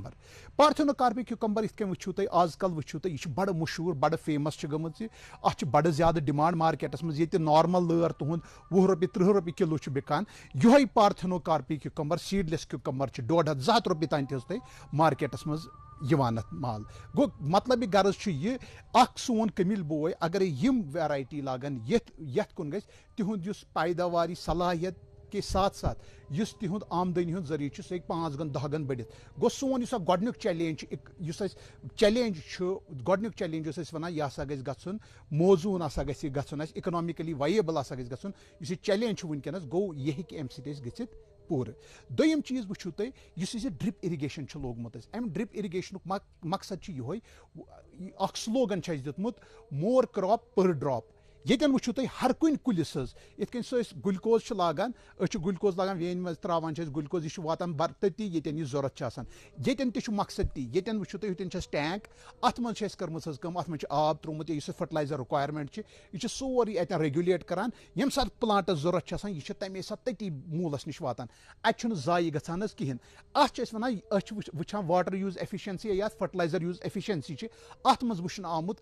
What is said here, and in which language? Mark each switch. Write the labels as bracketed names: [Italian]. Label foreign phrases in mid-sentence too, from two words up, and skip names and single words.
[Kashmiri] کیوکمبر یِتھ کٔنۍ وٕچھِو تُہۍ آز کل وٕچھِو تُہۍ یہِ چھِ بڑٕ مشہوٗر بڑٕ فیمس چھِ گٔمٕژ یہِ اتھ چھِ بڑٕ زیادٕ ڈِمانڈ مارکیٹس منٛز ییٚتہِ نارمل لٲر تُہُنٛد 20 رۄپیہِ 30 رۄپیہِ کِلوٗ چھُ بِکان یِہوے پارتھینوکارپی [English] cucumber seedless cucumber [Kashmiri] چھِ 150 200 رۄپیہِ تانۍ تہِ حظ تۄہہِ مارکیٹس منٛز یِوان اتھ مال گوٚو مطلب یہِ غرض چھُ یہِ اکھ سون کٔمِل بوے اگرے یِم ویرایٹی لاگن یتھ کُن گژھِ تِہُنٛد یُس پیداواری صلاحیت [Urdu] کے ساتھ ساتھ [Kashmiri] یُس تِہُنٛد آمدنی ہُنٛد ذٔریعہٕ چھُ سُہ ہیٚکہِ 5 گن 10 گن بٔڑِتھ گوٚو سون یُس اکھ گۄڈنیُک چیلینج چھُ یُس اَسہِ چیلینج چھُ گۄڈنیُک چیلینج یُس أسۍ وَنان یہِ ہسا گژھِ گژھُن موزوٗن ہسا گژھِ یہِ گژھُن اَسہِ [English] economically viable [Kashmiri] ہسا گژھِ گژھُن یُس یہِ چیلینج چھُ وٕنکیٚنس گوٚو یہِ ہیٚکہِ اَمہِ سۭتۍ أسۍ گٔژھِتھ پوٗرٕ دوٚیِم چیٖز وٕچھِو تُہۍ یُس اَسہِ [English] drip irrigation [Kashmiri] چھُ لوگمُت اَسہِ اَمہِ [English] drip irrigationuk [Kashmiri] مقصد چھُ یِہوے اکھ سلوگن چھُ اَسہِ دیُتمُت [English] more crop per drop [Kashmiri] ییٚتٮ۪ن وٕچھِو تُہۍ ہر کُنہِ کُلِس حظ یِتھ کٔنۍ سُہ أسۍ گُلکوز چھِ لاگان أسۍ چھِ گُلکوز لاگان وینہِ منٛز ترٛاوان چھِ أسۍ گُلکوز یہِ چھُ واتان تٔتی ییٚتٮ۪ن یہِ ضوٚرتھ چھِ آسان ییٚتٮ۪ن تہِ چھُ مقصد تی ییٚتٮ۪ن وٕچھِو تُہۍ ییٚتٮ۪ن چھِ اَسہِ ٹینک اَتھ منٛز چھِ اَسہِ کٔرمٕژ حظ کٲم اَتھ منٛز چھِ آب ترٛوومُت یا یُس اَسہِ [English] fertilizer requirement [Kashmiri] چھِ یہِ چھِ سورُے اَتٮ۪ن ریگولیٹ کران ییٚمہِ ساتہٕ پلانٹس ضوٚرتھ چھِ آسان یہِ چھِ تَمے ساتہٕ تٔتی موٗلس نِش واتان اَتہِ چھُنہٕ ضایہِ گژھان حظ کِہینۍ اَتھ چھِ أسۍ وَنان أسۍ چھِ وٕچھان [English] water use efficiency [Kashmiri] یا [English] fertilizer use efficiency [Kashmiri] چھِ اَتھ منٛز وٕچھنہٕ آمُت